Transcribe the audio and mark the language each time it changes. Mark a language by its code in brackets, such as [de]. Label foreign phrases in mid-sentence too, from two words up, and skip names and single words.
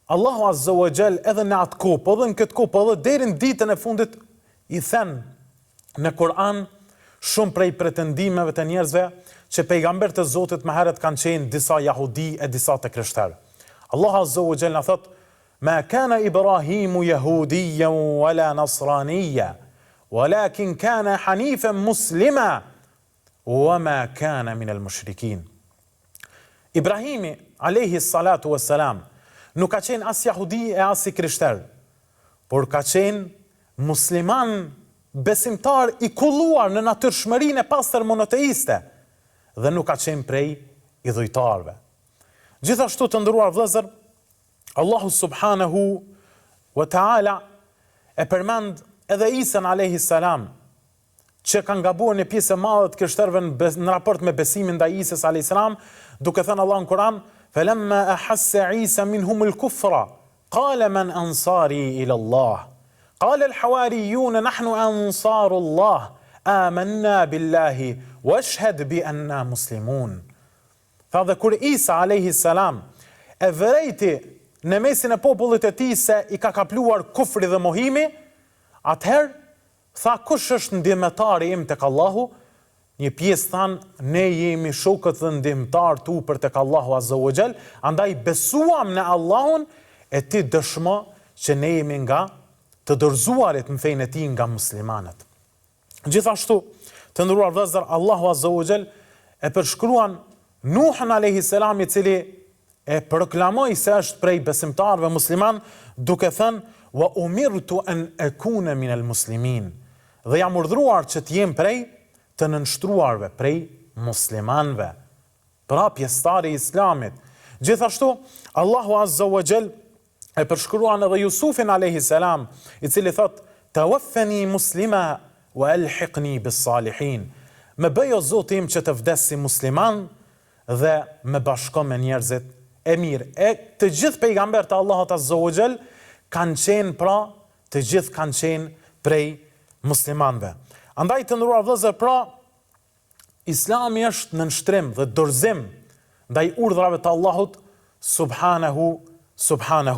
[ar] الله عز وجل [sq] edhe në atë kohë, edhe në këtë kohë, edhe deri në ditën e fundit i thënë në Kur'an shumë prej pretendimeve të njerëzve që pejgamberët e Zotit më herët kanë qenë disa jahudi e disa të krishterë. [ar] الله عز وجل [sq] na thot: [ar] "ما كان إبراهيم يهوديا ولا نصرانيا ولكن كان حنيفا مسلما وما كان من المشركين." [sq] Ibrahimi [ar] عليه الصلاة والسلام [sq] nuk ka qenë as jahudi e as i krishter, por ka qenë musliman, besimtar i kulluar në natyrshmërinë e pastër monoteiste dhe nuk ka qenë prej idhujtarëve. Gjithashtu të nderuar vëllezër, [ar] الله سبحانه وتعالى [sq] e përmend edhe Isa [ar] عليه السلام, [sq] që kanë gabuar një pjesë e madhe të krishterëve në raport me besimin ndaj Isës [ar] عليه السلام, [sq] duke thënë Allah në Kur'an: [ar] "فلما أحس عيسى منهم الكفر قال من أنصاري إلى الله. قال الحواريون نحن أنصار الله آمنا بالله واشهد بأنا مسلمون." [sq] Tha dhe kur Isa [ar] عليه السلام [sq] e vërejti në mesin e popullit e tij se i ka kapluar kufri dhe mohimi, atëherë tha: "Kush është ndihmëtari im tek Allahu?" Një pjesë thanë: "Ne jemi shokët dhe ndihmëtar tu për tek [ar] الله عز وجل, [sq] andaj besuam në Allahun e ti dëshmo që ne jemi nga të dorëzuarit në fenë e tij, nga muslimanët." Gjithashtu, të nderuar vëllezër, [ar] الله عز وجل [sq] e përshkruan Nuhun [ar] عليه السلام, [sq] i cili e proklamoi se është prej besimtarëve musliman, duke thënë: [ar] "وأمرت أن أكون من المسلمين." [sq] Dhe jam urdhëruar që të jem prej të nënshtruarve, prej muslimanëve, pra pjesëtari i Islamit. Gjithashtu, [ar] الله عز وجل [sq] e përshkruan edhe Jusufin [ar] عليه السلام, [sq] i cili thot: [ar] "توفني مسلما وألحقني بالصالحين." [sq] Më bëj o Zoti im që të vdes si musliman dhe më bashko me njerëzit e mirë. E të gjithë pejgamberët e Allahut [ar] عز وجل [sq] kanë qenë, pra, të gjithë kanë qenë prej muslimanëve. Andaj të nderuar vëllezër, pra, Islami është në nështrim dhe dorëzim ndaj urdhrave të Allahut [ar] سبحانه وتعالى.